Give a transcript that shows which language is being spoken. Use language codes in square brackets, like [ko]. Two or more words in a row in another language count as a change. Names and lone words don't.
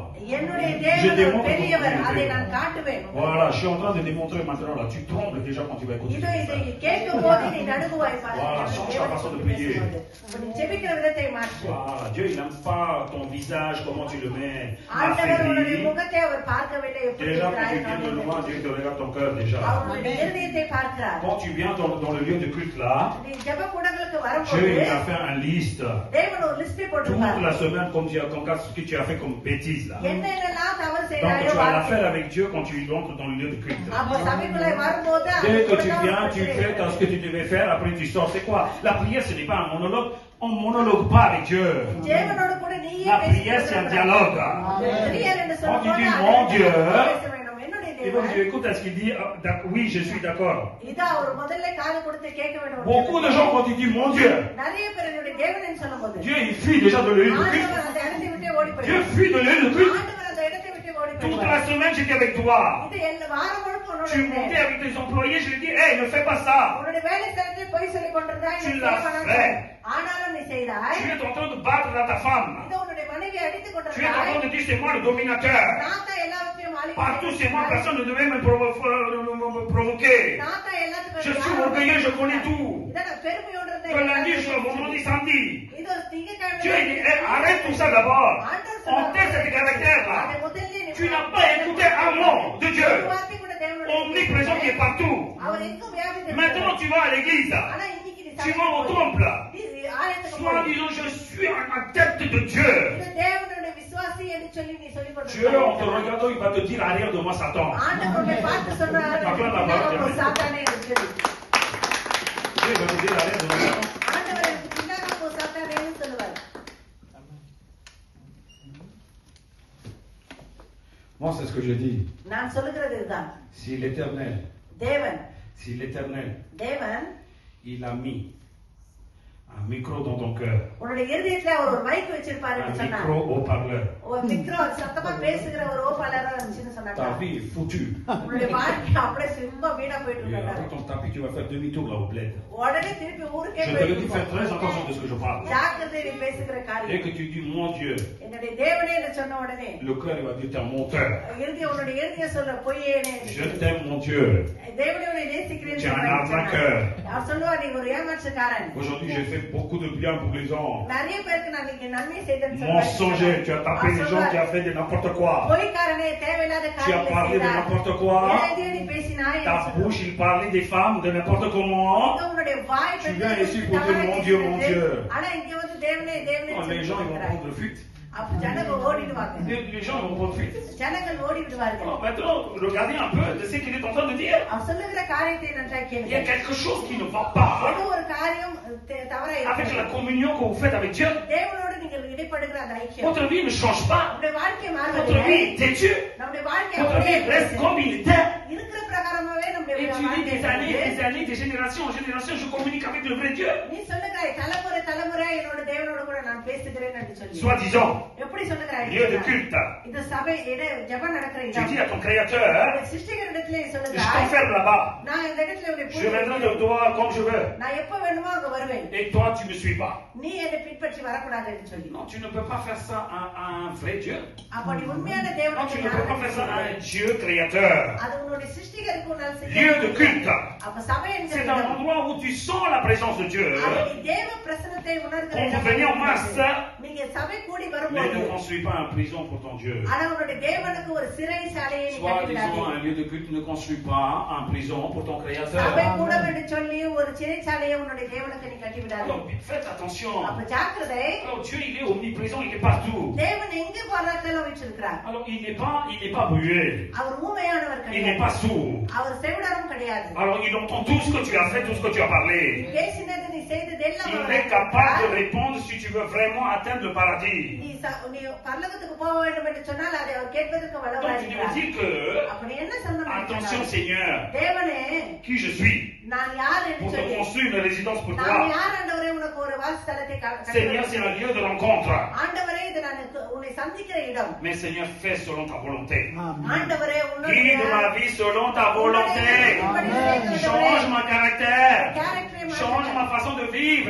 [ta] என்னுடைய [fr] Je [ta] தேவன் [fr] démontre [ta] பெரியவர் [fr] mon [ta] அதை [fr] Dieu. [ta] நான் காட்டுவேன் [fr] Voilà, je suis en train de démontrer maintenant là. Tu trembles déjà quand tu vas écouter. [ta] இதோ இதை கேட்கும் போது நீ நடுங்குவாய் பாரு. [fr] Voilà, change ta façon de prier. [ta] நீ ஜெபிக்கிற விதத்தை மாற்று [fr] Voilà, Dieu il n'aime pas ton visage, comment tu le mets. [ta] ஆண்டவர் உன்னுடைய [fr] Affaibli. [ta] முகத்தை அவர் பார்க்கவில்லை எப்படி [fr] Déjà, quand tu [ta] இருக்கிறாய் [fr] viens de loin, Dieu te regarde ton cœur déjà. [ta] அவருடைய இருதயத்தை பார்க்கிறார் [fr] Quand tu viens dans le lieu de culte là, [ta] நீ ஜெப கூடங்களுக்கு [fr] Dieu [ta] வரும்போது [fr] il a fait un liste. [ta] தேவன் ஒரு லிஸ்ட் [fr] Toute [ta] போட்டிருப்பார் [fr] la semaine, comme ce que tu as fait comme bêtise là. [ta] என்னென்னலாம் தவறு [fr] Donc [ta] செய்றாயோ [fr] tu as l'affaire avec Dieu quand tu entres dans le lieu de culte. [ta] அப்ப சபைக்குள்ள வரும்போது [fr] Dès que tu viens, tu fais ce que tu devais faire, après tu sors. C'est quoi? La prière, ce n'est pas un monologue. On monologue pas avec Dieu. [ta] தேவனோடு கூட நீயே [fr] La prière, c'est un dialogue. [ta] பிரியர் என்று [fr] Quand tu [ta] சொல்லும்போது [fr] dis, [ta] அதை [fr] mon Dieu, [ta] பேச வேண்டும். என்னுடைய [fr] et donc tu [ta] தேவன் [fr] écoutes à ce qu'il dit, oui, je suis d'accord. [ta] இதா அவர் முதல்ல காது கொடுத்து கேட்க வேண்டும் [fr] Beaucoup de gens, quand ils disent, mon Dieu, [ta] நிறைய பேர் என்னுடைய தேவன் சொல்லும்போது [fr] Dieu, il fuit déjà de lieu de culte. [ta] ஆண்டவர் அந்த இடத்தை விட்டு ஓடி [fr] Dieu [ta] போயிடுவார் [fr] fuit de lieu de culte. [ta] ஆண்டவர் அந்த இடத்தை விட்டு ஓடி [fr] Toute [ta] போயிடுவார் [fr] la semaine, j'étais avec toi. [ta] இது எல்லா வாரம் முழுக்க உன்னோட [fr] Tu montais avec tes employés, je lui dis, hey, ne fais pas ça. [ta] உன்னுடைய வேலை ஸ்தலத்தில் போய் சொல்லிக் கொண்டிருந்தாய் [fr] Tu [ta] நீ [fr] l'as [ta] செய்ய வேணாம் [fr] fait. [ta] ஆனாலும் நீ செய்தாய் [fr] Tu es en train de battre là ta femme. [ta] இது உன்னுடைய மனைவி அடித்துக் [fr] Tu es en [ta] கொண்டிருந்தாய் [fr] train de dire, c'est moi le dominateur. [ta] நான் தான் எல்லாத்தையும் [fr] Partout, c'est moi, personne ne devait me provoquer. [ta] நான் தான் எல்லாத்துக்கும் [fr] Je suis orgueilleux, je connais tout. [ta] இதான் நான் பெருமையோடு இருந்தேன். [fr] Que lundi, je suis vendredi, samedi. [ta] இது திங்கட்கிழமை [fr] Dieu, il dit, hey, arrête tout ça d'abord. [ta] ஆண்டவர் [fr] Enterre [ta] சொன்னார், [fr] cet caractère là. [ta] அதை முதல்ல நீ [fr] Tu n'as pas écouté un mot de [ta] ஒரு [fr] Dieu. [ta] வார்த்தை கூட தேவனுடைய [fr] Omniprésent qui est partout. [ta] அவர் எங்கும் வியாபித்திருக்கிறார். [fr] Maintenant, tu vas à l'église. [ta] ஆனா இன்னைக்கு நீ [fr] Tu vas au [ta] சபைக்கு [fr] temple. [ta] நீ ஆலயத்துக்கு [fr] Soit [ta] போய் [fr] disant, je suis un adepte de Dieu. [ta] இது தேவனுடைய விசுவாசி என்று சொல்லி நீ சொல்லிக் [fr] Dieu, en te [ta] கொண்டிருக்கிறாய். [fr] regardant, il va te dire, arrière de moi, Satan. [ta] ஆண்டவர் உன்னை பார்த்து சொல்றார், பின்னாக சாத்தானே என்று சொல்லி. [fr] Dieu va te dire, arrière de moi, Satan. [ta] ஆண்டவர் எனக்கு பின்னாக போ சாத்தானேன்னு சொல்லுவார். [fr] Moi, c'est ce que je dis. [ta] நான் சொல்லுகிறது இதுதான். [fr] Si l'Éternel, [ta] தேவன் [fr] si l'Éternel, [ta] தேவன் [fr] il a mis Un micro dans ton cœur. [ta] உன்னுடைய இருதயத்துல அவர் ஒரு மைக் வச்சிருப்பாரு [fr] Un [ta] சொன்னாங்க. [fr] micro haut-parleur. [ta] ஒரு மிக்ரோ சத்தமா பேசுகிற ஒரு ஓபாலரா இருந்துச்சுன்னு [fr] Ta [ta] சொன்னாங்க. [fr] vie est foutue. [ta] உன்னுடைய வாழ்க்கை அப்படியே சும்மா வீணா போயிட்டு [fr] Et [ta] இருக்காங்க. [fr] avec ton tapis, tu vas faire demi-tour là au bled. [ta] உடனே திருப்பி ஊருக்கே [fr] Je te le dis, fais [ta] போயிட்டு [fr] très attention de ce que je parle. [ta] ஜாக்கிரதை நீ பேசுகிற [fr] Dès [ta] காரியம். [fr] que tu dis mon Dieu, [ta] என்னுடைய தேவனே என்று சொன்ன உடனே [fr] le cœur il va dire t'es un menteur. [ta] உன்னுடைய இருதயம் சொல்ற பொய்யேனே. [fr] Je t'aime mon Dieu. [ta] தேவனே உன்னை நேசிக்கிறேன்னு [fr] Tu es un [ta] சொன்னாங்க. [fr] arnaqueur. [ta] அவர் சொல்லுவார் நீ ஒரு ஏமாற்றுக்காரன். [fr] Aujourd'hui, j'ai fait beaucoup de bien pour les gens. [ta] நிறைய பேருக்கு நான் நீங்க நன்மை செய்தேன்னு [fr] Mensonger, tu as tapé les gens qui ont fait de n'importe quoi. [ta] பொய்க்காரனே தேவையில்லாத [fr] Tu as [ta] காரியங்களை [fr] parlé de [ta] செய்தாய். [fr] n'importe quoi. [ta] நீ பேசினாய் [fr] Ta bouche, il parlait des femmes de n'importe comment. [ta] உன்னுடைய வாய் [fr] Tu viens ici pour dire mon Dieu, mon Dieu. [ta] ஆனா இங்க வந்து தேவனே தேவனே [fr] Oh, les gens, ils vont prendre fuite. [ta] அப்ப ஜனங்கள் ஓடிடுவாங்க. [fr] Les gens vont prendre fuite. [ta] ஜனங்கள் ஓடி விடுவார்கள். [fr] Alors maintenant, regardez un peu de ce qu'il est en train de dire. [ta] அவர் சொல்லுகிற காரியத்தை நன்றாக [fr] Il y a [ta] கேளுங்க. [fr] quelque chose qui ne va pas [ta] ஏதோ ஒரு காரியம் தவறா [fr] avec [ta] இருக்கு. [fr] la communion que vous faites avec Dieu. [ta] தேவனோடு நீங்கள் இடைப்படுகிற அந்த ஐக்கியம். [fr] Votre vie ne change pas. [ta] நம்முடைய வாழ்க்கை [fr] Votre [ta] மாறுவதில்லை. [fr] vie est têtue. [ta] நம்முடைய வாழ்க்கை [fr] Votre [ta] அப்படியே [fr] vie reste comme il était. [ta] இருக்கிற பிரகாரமாவே நம்முடைய [fr] Et tu dis [ta] வாழ்க்கை [fr] des années, [ta] இருக்குது. [fr] des années, de génération en génération, je communique avec le vrai Dieu. [ta] நீ சொல்லுகிறாய் தலைமுறை தலைமுறை என்னோட தேவனோட கூட நான் பேசுகிறேன் என்று சொல்லி. [fr] Soi-disant, [ta] எப்படி சொல்லுகிறாய்? [fr] lieu de culte. [ta] இந்த சபை ஜெபம் நடக்கிற [fr] Tu [ta] இடம். [fr] dis à ton Créateur, [ta] சிருஷ்டிகரிடத்திலே [fr] je [ta] சொல்லுகிறாய் [fr] t'enferme là-bas. [ta] நான் இந்த இடத்துல உன்னை [fr] Je viendrai de toi comme je veux. [ta] நான் எப்ப வேணுமோ அங்க வருவேன். [fr] Et toi, tu ne me suis pas. [ta] நீ என்னை பின்பற்றி வரக்கூடாது என்று சொல்லி. [fr] Non, tu ne peux pas faire ça à un vrai Dieu. [ta] அப்ப நீ உண்மையான [fr] Non, tu [ta] தேவனுக்கு [fr] ne peux pas faire ça à un Dieu créateur. [ta] அது உன்னுடைய சிருஷ்டிகருக்கு உன்னால் செய்ய [fr] Lieu de culte. [ta] அப்ப சபை என்கிற [fr] C'est un [ta] இடம். [fr] endroit où tu sens la présence de Dieu. [ta] அது நீ தேவ பிரசன்னத்தை உணர்கிற [fr] On peut [ta] இடம். [fr] venir en masse, [ta] நீங்க சபை கூடி [fr] mais [ta] வரும்போது [fr] ne construis pas une prison pour ton Dieu. [ta] ஆனா உன்னுடைய தேவனுக்கு ஒரு சிறைச்சாலையை நீ [fr] Soit [ta] கட்டிவிடாதே. [fr] disons un lieu de culte, ne construis pas une prison pour ton [ta] சபை [fr] créateur. [ta] கூட என்று சொல்லி ஒரு சிறைச்சாலையை உன்னுடைய தேவனுக்கு நீ கட்டிவிடாதே. [fr] Alors, faites attention. [ta] அப்ப ஜாக்கிரதை. [fr] Alors, Dieu, il est omniprésent, il est partout. [ta] தேவன் எங்க பார்த்தாலும் வச்சிருக்கிறார். [fr] Alors, il n'est pas muet. [ta] அவர் ஊமையானவர் [fr] Il n'est [ta] கிடையாது. [fr] pas sourd. [ta] அவர் செவிடரும் கிடையாது. [fr] Alors, il entend tout ce que tu as fait, tout ce que tu as parlé. [ta] பேசினது நீ செய்தது எல்லாம் [fr] Il [ta] அவர் [fr] est capable de [ta] அறிந்திருக்கிறார். [fr] répondre si tu veux vraiment atteindre le paradis. [ta] நீ பரலோகத்துக்கு போக வேண்டும் என்று சொன்னால் அதை அவர் கேட்பதற்கு [fr] Donc, [ta] வல்லவராய் [fr] tu [ta] இருக்கிறார். [fr] devais dire que, [ta] அப்படி என்ன சொல்லணும் [fr] attention [ta] என்றால், [fr] Seigneur, [ta] தேவனே [fr] qui je suis [ta] நான் யார் என்று [fr] pour te [ta] சொல்லி [fr] construire une résidence pour [ta] நான் [fr] toi. [ta] யார் ஆண்டவரே உனக்கு ஒரு வாசஸ்தலத்தை [fr] Seigneur, c'est un lieu de rencontre. [ta] ஆண்டவரே இது நான் உன்னை சந்திக்கிற இடம். [fr] Mais Seigneur, fais selon ta volonté. [ta] ஆண்டவரே [fr] Guide ma vie selon ta volonté. Change mon caractère. Change ma façon de vivre.